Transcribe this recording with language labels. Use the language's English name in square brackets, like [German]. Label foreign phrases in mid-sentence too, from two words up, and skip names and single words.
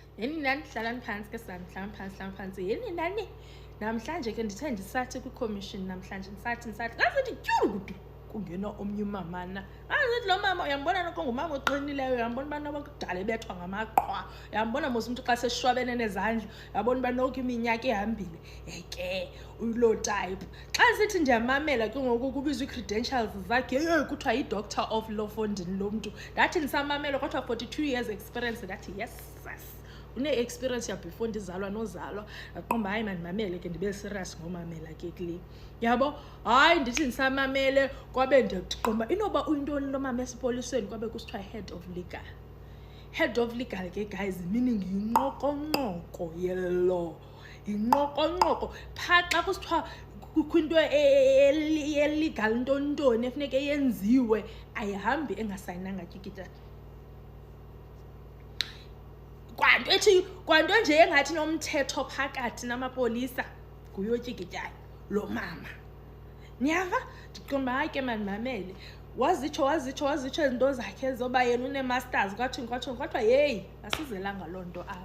[Xhosa] Yeni nani hlalani phansi ke sami hlalani phansi yeni nani namhlanje ke ndithe ndisathi kwi-commission namhlanje ndisathi ngazithi tyurukudu kungena omnye umamana ngazithi lo mama uyambona noko ngumama oqinileyo uyambona ubana wakudala ebethwa ngamaqhwa uyambona mos umuntu xa seshwabene nezandla uyabona uba noko iminyaka ihambile ke ulo type xa sithi ndiyamamela ke ngoku kubizwa ii-credentials zakhe kuthiwa yi- [English] doctor of law [Xhosa] fondini lo mntu ndathi ndisamamela kwathiwa [English] 42 years experience [Xhosa] ndathi yes une-experience before ndizalwa nozalwa aqomba hayi mandimamele ke ndibe serious ngomamela ke kule yabo hayi ndithi ndisamamele kwabe ndiqomba inoba uyintoni lo mama esipolisweni kwabe kusithiwa [English] head of legal [Xhosa] ke [English] guys meaning [Xhosa] yinqokonqoko yelo inqokonqoko phaa xa kusithiwa kwinto illegal ntontoni efuneke yenziwe ayihambi engasayinanga tyikitya kwanto nje engathi nomthetho phakathi namapolisa nguyotyikityayo lo mama niyava ndiqomba hayi ke mandimamele wazitsho izinto zakhe zoba yena une-masters kwathiwa yeyi asizelanga loo nto